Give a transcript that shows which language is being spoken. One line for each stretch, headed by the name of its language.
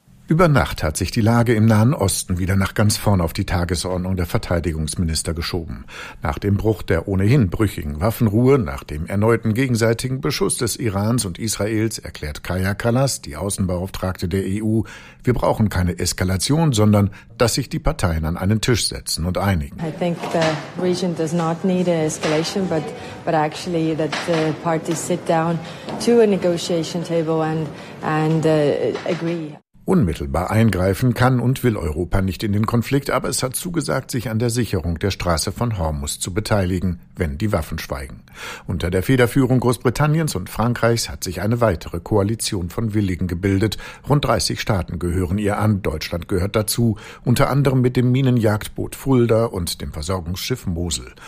German: Über Nacht hat sich die Lage im Nahen Osten wieder nach ganz vorn auf die Tagesordnung der Verteidigungsminister geschoben. Nach dem Bruch der ohnehin brüchigen Waffenruhe, nach dem erneuten gegenseitigen Beschuss des Irans und Israels, erklärt Kaya Kallas, die Außenbeauftragte der EU, wir brauchen keine Eskalation, sondern dass sich die Parteien an einen Tisch setzen und einigen.
English: I think the region does not need an escalation, but actually that the parties sit down to a negotiation table and agree.
German: Unmittelbar eingreifen kann und will Europa nicht in den Konflikt, aber es hat zugesagt, sich an der Sicherung der Straße von Hormuz zu beteiligen, wenn die Waffen schweigen. Unter der Federführung Großbritanniens und Frankreichs hat sich eine weitere Koalition von Willigen gebildet. Rund 30 Staaten gehören ihr an, Deutschland gehört dazu, unter anderem mit dem Minenjagdboot Fulda und dem Versorgungsschiff Mosel.